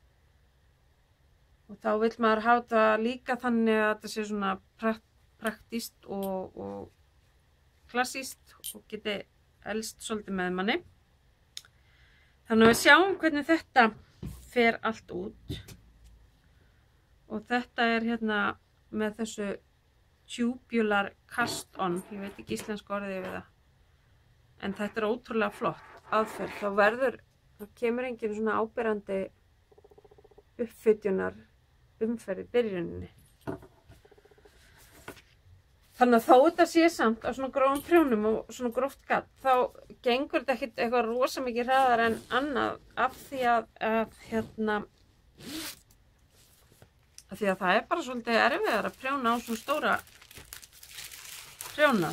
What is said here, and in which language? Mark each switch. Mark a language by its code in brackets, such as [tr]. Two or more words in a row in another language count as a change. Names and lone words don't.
[is] Og þá vill maður hafa það líka þannig að þetta sé svona praktískt og klassískt og geti elst svolítið með manni. Þannig að við sjáum hvernig þetta fer allt út. Og þetta hérna með þessu [en] tubular cast on, [is] ég veit ekki íslensku orðið yfir það. En þetta ótrúlega flott aðferð. Það kemur engin svona áberandi uppfytjunar umferð í byrjuninni. Þannig að þó þetta sé samt á svona grófum prjónum og svona gróft gatt, þá gengur þetta ekkert eitthvað rosa mikið hraðar en annað af því að það bara svolítið erfiðar að prjóna á svona stóra prjóna.